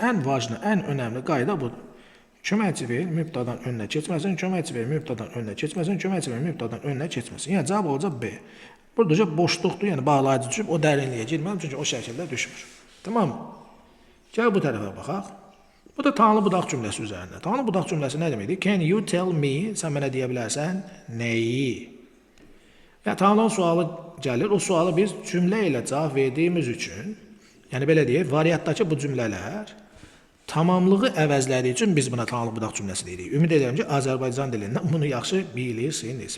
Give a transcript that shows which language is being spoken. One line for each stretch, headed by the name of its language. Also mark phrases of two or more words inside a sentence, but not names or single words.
Azerbaijani: Ən vacib, ən önəmli qayda budur. Köməkçi fe'l mübtədanın önünə keçməsin, köməkçi fe'l mübtədanın önünə keçməsin, köməkçi fe'l mübtədanın önünə keçməsin. Yəni cavab olacaq B. Burada boşluqdur, yəni bağlayıcı düşüb, o dərinliyə girməm, çünki o şəkildə düşmür. Tamam mı? Gəl bu tərəfə baxaq. Bu da tanrı budaq cümləsi üzərində. Tanrı budaq cümləsi nə deməkdir?
English: Can you tell me,
Azerbaijani: sən mənə deyə bilərsən, nəyi? Və tanrının sualı gəlir, o sualı biz cümlə ilə cavab verdiyimiz üçün, yəni belə deyək, variantdakı bu cümlələr tamamlığı əvəzlədiyi üçün biz buna tanrı budaq cümləsi deyirik. Ümid edirəm ki, Azərbaycan dilindən bunu yaxşı bilirsiniz.